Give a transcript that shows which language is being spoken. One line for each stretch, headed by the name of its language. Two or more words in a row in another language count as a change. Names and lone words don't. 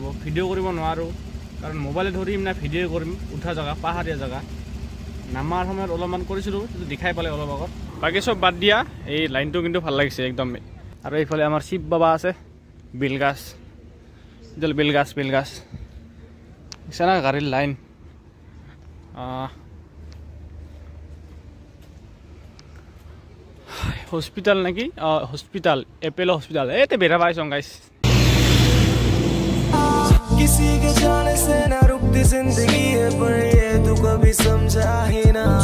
Assamese: ভিডিঅ' কৰিব নোৱাৰোঁ, কাৰণ মোবাইলে ধৰিম না ভিডিঅ' কৰিম। উঠা জেগা, পাহাৰীয়া জেগা। নামাৰ সময়ত অলপমান কৰিছিলোঁ, কিন্তু দেখাই পালে অলপ আগত। বাকী চব বাদ দিয়া, এই লাইনটো কিন্তু ভাল লাগিছে একদম। আৰু এইফালে আমাৰ শিৱ বাবা আছে, বেলগাছ, বেলগাছ দেখিছা না গাড়ীৰ লাইন।
Hindi: हॉस्पिटल ना कि हॉस्पिटल, एपेलो हॉस्पिटल। ए बेरा भाई
English: song guys.
Hindi: किसी के जाने से ना रुकती जिंदगी है, पर ये तू कभी समझा ही ना।